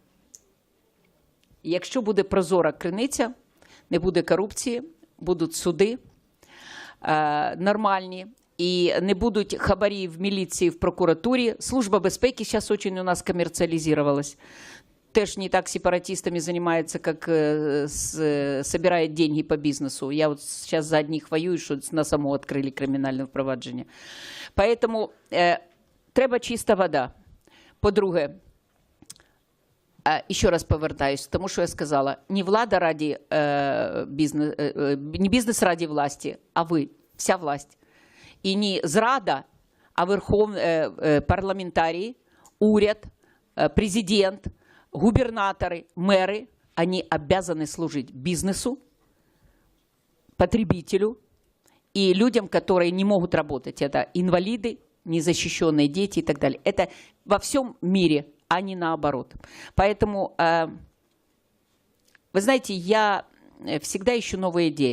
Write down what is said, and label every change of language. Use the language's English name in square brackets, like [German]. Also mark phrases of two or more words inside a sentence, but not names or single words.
[Ukrainian] Якщо буде прозора криниця, не буде корупції, будуть суди нормальні, і не будуть хабарі в міліції, в прокуратурі. Служба безпеки зараз дуже у нас коммерциализировалась. [Russian] Теж не так сепаратистами занимается, как собирает деньги по бизнесу. Я вот сейчас за одних воюю, что на само открыли [Ukrainian] криминальное впровадження. Поэтому треба чиста вода. По-друге, ще раз повертаюсь, тому що я сказала, не влада раді не бізнес раді власті, а ви, [Russian] вся власть. [Ukrainian] І не зрада, а парламентарії, уряд, президент, [Russian] губернаторы, мэры, они обязаны служить бизнесу, потребителю и людям, которые не могут работать. Это инвалиды, незащищенные дети и так далее. Это во всем мире, а не наоборот. Поэтому, вы знаете, я всегда ищу новые идеи.